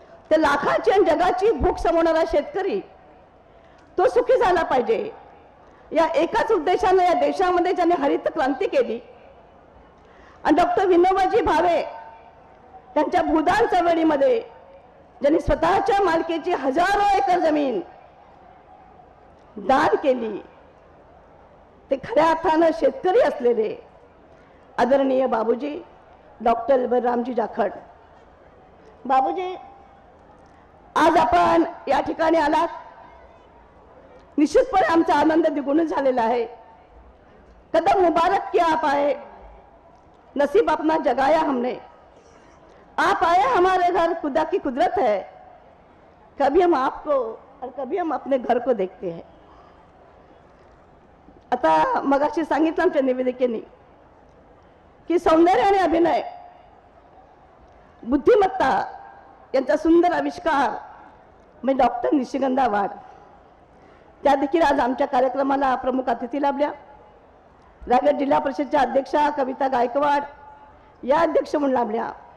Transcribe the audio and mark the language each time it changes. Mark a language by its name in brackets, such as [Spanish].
[Marathi] ते लाखाची आणि जगाची भूक समवणारा शेतकरी तो सुखी झाला पाहिजे या एकाच उद्देशाने या देशामध्ये ज्याने हरित क्रांती केली आणि डॉक्टर विनोबाजी भावे त्यांच्या भूदान चळवळीमध्ये ज्यांनी स्वतःच्या मालकीची हजारो एकर जमीन दान केली ते खऱ्या अर्थानं शेतकरी असलेले आदरणीय बाबूजी डॉक्टर बलरामजी जाखड। बाबूजी, आज आपण या ठिकाणी आलात, निश्चितपणे आमचा आनंद द्विगुणित झालेला आहे। [Hindi] कदम मुबारक किया आप आए, नसीब अपना जगाया हमने, आप आए हमारे घर, खुदा की कुदरत है, कभी हम आपको और कभी हम अपने घर को देखते हैं। [Marathi] आता मगाशी सांगितलं आमच्या निवेदिकेने की सौंदर्य आणि अभिनय, बुद्धिमत्ता यांचा सुंदर आविष्कार म्हणजे डॉक्टर निशिगंधा वाड। त्या देखील आज आमच्या कार्यक्रमाला प्रमुख अतिथी लाभल्या। रायगड जिल्हा परिषदच्या अध्यक्षा कविता गायकवाड या अध्यक्ष म्हणून लाभल्या।